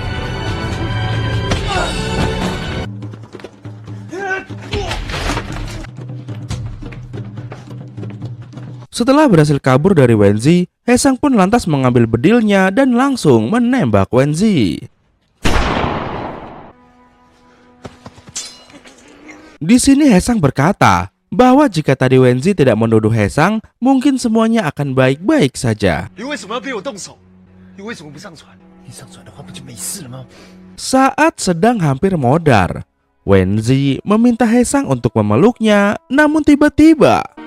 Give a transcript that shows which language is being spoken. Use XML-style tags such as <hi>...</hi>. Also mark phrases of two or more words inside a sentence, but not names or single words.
<id>Setelah berhasil kabur dari Wenzi, Haesang pun lantas mengambil bedilnya dan langsung menembak Wenzi. Di sini Haesang berkata bahwa jika tadi Wenzi tidak menuduh Haesang, mungkin semuanya akan baik-baik saja.</id> <zh>你为什么要对我动手？你为什么不上船？你上船的话不就没事了吗？</zh> <id>Saat sedang hampir modar, Wenzi meminta Haesang untuk memeluknya, namun tiba-tiba</id>